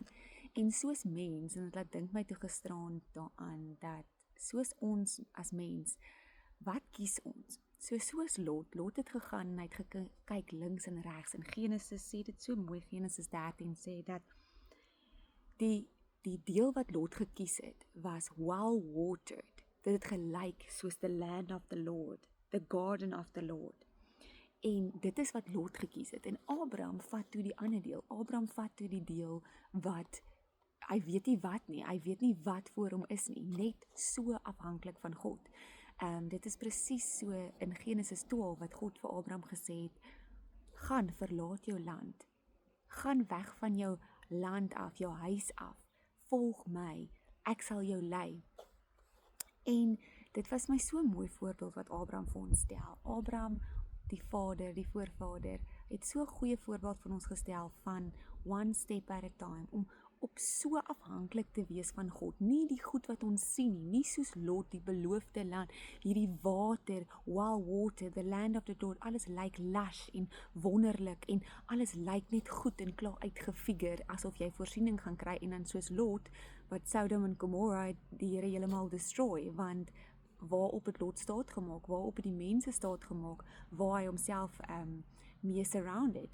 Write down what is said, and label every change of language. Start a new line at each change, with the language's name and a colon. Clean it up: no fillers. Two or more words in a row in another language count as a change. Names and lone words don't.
Afrikaans: En soos mens, en dit dink my toe gisteraand daaraan, dat soos ons as mens, wat kies ons? Soos Lot het gegaan en hy het gekyk links en regs, en Genesis sê dit so mooi, Genesis 13 sê dat die deel wat Lot gekies het, was
English: well watered,
Afrikaans: dit het gelyk soos
English: the land of the Lord, the garden of the Lord,
Afrikaans: en dit is wat Lot gekies het, en Abraham vat toe die ander deel, Abraham vat toe die deel wat, hy weet nie wat voor hom is nie, net so afhanklik van God. Dit is presies so in Genesis 12 wat God vir Abraham gesê het, gaan, verlaat jou land, gaan weg van jou land af, jou huis af, volg my, ek sal jou lei. En dit was my so 'n mooi voorbeeld wat Abraham vir ons stel. Abraham, die vader, die voorvader, het so 'n goeie voorbeeld van ons gestel van
English: one step at a time,
Afrikaans: om op so afhanklik te wees van God, nie die goed wat ons sien nie soos Lot, die beloofde land, hierdie water,
English: well water, the land of the Lord,
Afrikaans: alles lyk lush en wonderlik, en alles lyk net goed en klaar uitgefigure, asof jy voorsiening gaan kry, en dan soos Lot, wat Sodom en Gomorrah die Here heeltemal destroy, want waarop het Lot staat gemaak, waarop het die mense staat gemaak, waar hy homself mee surrounded.